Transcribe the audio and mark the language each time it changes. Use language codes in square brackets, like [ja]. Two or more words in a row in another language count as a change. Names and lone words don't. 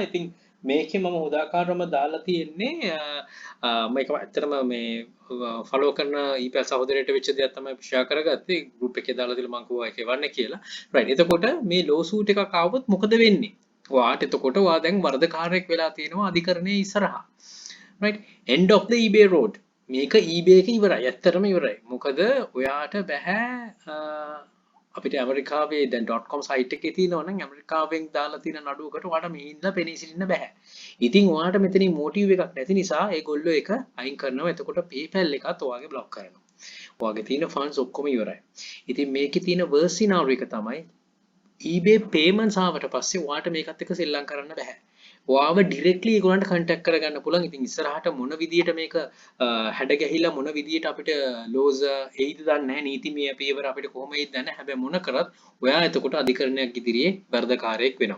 [si] ඉතින් මේකේ මම උදාකාරවම දාලා තියෙන්නේ මේක ඇත්තටම මේ ෆලෝ කරන ඊපල් සහෝදරයට වෙච්ච දෙයක් තමයි ෂෙයා කරගත්තේ ගෲප් එකේ දාලා තියලා මම කිව්වා ඒක එවන්න කියලා. රයිට්. එතකොට මේ ලෝසූට් එකක් ආවොත් මොකද වෙන්නේ? ඔයාට එතකොට ඔයා දැන් වරදකාරයෙක් වෙලා තියෙනවා අධිකරණයේ ඉස්සරහා. රයිට්. [en] end of the eBay road. [si] මේක eBay එක ඉවරයි. ඇත්තටම ඉවරයි. මොකද ඔයාට බෑ අපිට ඇමරිකාවේ දැන් .com site එකේ තියෙනවා නම් ඇමරිකාවෙන් දාලා තියෙන නඩුවකට ඔයාලට මේ ඉඳලා පෙනී සිටින්න බෑ. ඉතින් ඔයාලට මෙතනින් මොටිව් එකක් නැති නිසා ඒගොල්ලෝ ඒක අයින් කරනවා. එතකොට PayPal එකත් ඔයාගේ බ්ලොක් කරනවා. ඔයාගේ තියෙන funds ඔක්කොම ඉවරයි. ඉතින් මේකේ තියෙන [en] worst scenario [si] එක තමයි eBay payments ආවට පස්සේ ඔයාලට මේකත් එක්ක සෙල්ලම් කරන්න බෑ. ඔයාව ඩිරෙක්ට්ලි ඒගොල්ලන්ට කන්ටැක්ට් කරගන්න පුළුවන්. ඉතින් ඉස්සරහට මොන විදියට මේක හැඩ ගැහිලා මොන විදියට අපිට ලෝස් එයිද දන්නේ නැහැ. නීතිමය පියවර අපිට කොහොම එයිද දන්නේ නැහැ. හැබැයි මොන කරත් ඔයා එතකොට අධිකරණයක් ඉදිරියේ වරදකාරයෙක් වෙනවා.